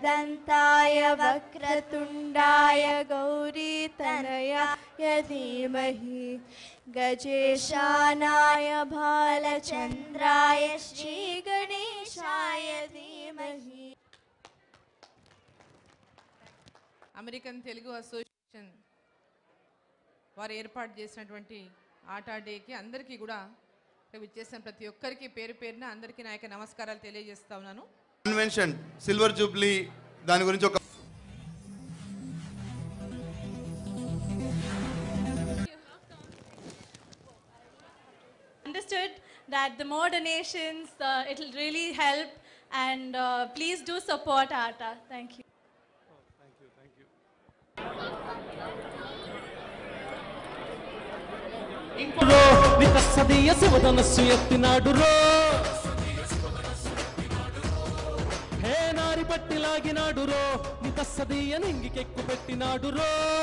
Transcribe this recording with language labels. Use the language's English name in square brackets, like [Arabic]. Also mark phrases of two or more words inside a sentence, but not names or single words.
[Sanskrit] कान्ताय वक्रतुण्डाय गौरीतनयाय धीमहि गजेशानाय भालचन्द्राय श्रीगणेशाय धीमहि। [Telugu] అమెరికన్ తెలుగు అసోసియేషన్ వారు ఏర్పాటు చేసినటువంటి ఆటా డేకి అందరికీ కూడా విచ్చేసిన ప్రతి ఒక్కరికి పేరు పేరున అందరికీ నా యొక్క నమస్కారాలు తెలియజేస్తా ఉన్నాను. [English] Convention Silver Jubilee [Telugu] దాని గురించి ఒక [English] understood that the more donations it will really help, and please do support ATA. Thank you. [Telugu] నికస్సదీయ శివధనస్సు ఎత్తినాడు రో, హే నారి పట్టి లాగినాడు రో, నికస్సదీయ నింగికెక్కు పెట్టినాడు రో.